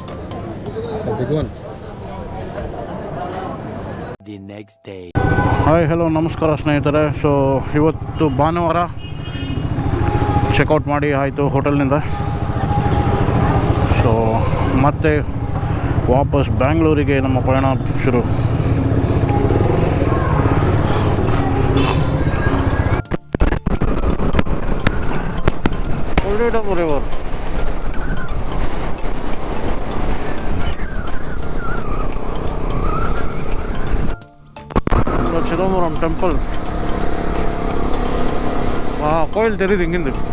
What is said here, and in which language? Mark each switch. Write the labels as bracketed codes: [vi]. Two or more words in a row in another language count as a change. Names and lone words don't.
[en] A big one. The next day. [kn] ಹಾಯ್, ಹಲೋ, ನಮಸ್ಕಾರ ಸ್ನೇಹಿತರೆ. ಸೊ ಇವತ್ತು ಭಾನುವಾರ ಚೆಕ್ಔಟ್ ಮಾಡಿ ಆಯಿತು ಹೋಟೆಲ್ನಿಂದ. ಸೊ ಮತ್ತೆ ವಾಪಸ್ ಬ್ಯಾಂಗ್ಳೂರಿಗೆ ನಮ್ಮ ಪಯಣ ಶುರು. ರಿವರ್, [ta] சிதம்பரம் டெம்பிள். கோயில் தெரியுது இங்கிருந்து.